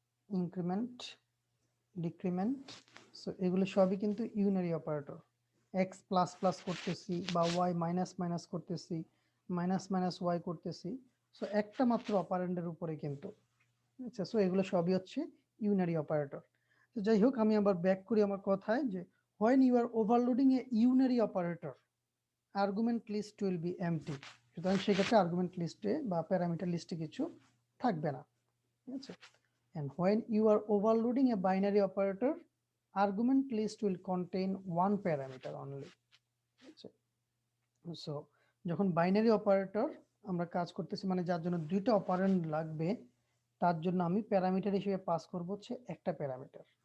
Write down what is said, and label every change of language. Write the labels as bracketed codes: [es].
[bn] Increment, decrement. So এগুলো সবই কিন্তু unary operator. X plus plus করতেছি বা ওয়াই মাইনাস মাইনাস করতেছি, মাইনাস মাইনাস ওয়াই করতেছি। সো একটা মাত্র অপারেন্ডের উপরে কিন্তু, আচ্ছা। সো এগুলো সবই হচ্ছে ইউনারি অপারেটর। তো যাই হোক, আমি আবার ব্যাক করি আমার কথায় যে [en] when you are overloading a unary operator, argument list will be empty. [bn] সুতরাং সেক্ষেত্রে আর্গুমেন্ট লিস্টে বা প্যারামিটার লিস্টে কিছু থাকবে না, ঠিক আছে। [en] and when you are overloading a binary operator, argument list will contain one parameter only, [bn] ঠিক আছে। সো যখন বাইনারি অপারেটর আমরা কাজ করতেছি, মানে যার জন্য দুইটা অপারেন্ড লাগবে, তার জন্য আমি প্যারামিটার হিসেবে পাস করব হচ্ছে একটা প্যারামিটার।